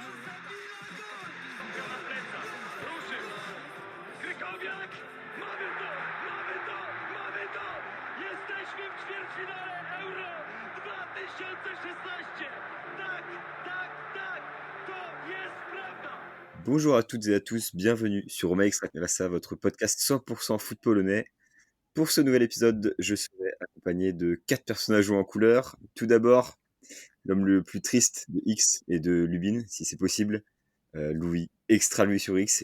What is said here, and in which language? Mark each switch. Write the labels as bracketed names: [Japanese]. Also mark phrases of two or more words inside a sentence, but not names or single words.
[Polish] Ruszył! Krykowiak! Mamy to! Mamy to! Mamy to! Jesteśmy w ćwierćfinale Euro 2016! Tak, tak, tak! To jest prawda! [French] Bonjour à toutes et à tous, bienvenue sur Roma Extra Classa, votre podcast 100% foot polonais. Pour ce nouvel épisode, je serai accompagné de 4 personnages jouant en couleur. Tout d'abord, l'homme le plus triste de X et de Lubin, si c'est possible, Louis, extra Louis sur X.